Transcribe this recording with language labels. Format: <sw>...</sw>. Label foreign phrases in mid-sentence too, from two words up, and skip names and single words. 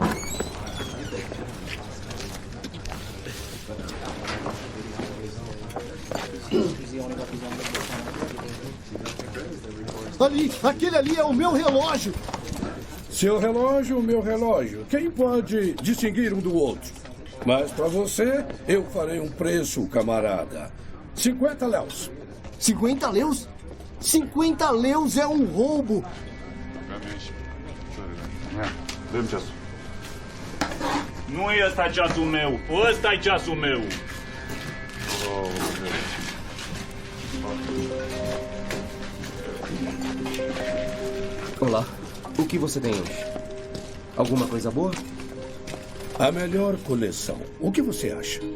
<pt>Ali, aquele ali é o meu relógio. Seu relógio, meu relógio. Quem pode distinguir um do outro? Mas para você, eu farei um preço, camarada. 50 léus. 50 léus? 50 léus é um roubo.</pt> <ro>Nu e ăsta ceasul meu. Ăsta e ceasul meu.</ro> <pt>Olá. O que você tem hoje? Alguma coisa boa? A melhor coleção. O que você acha?</pt>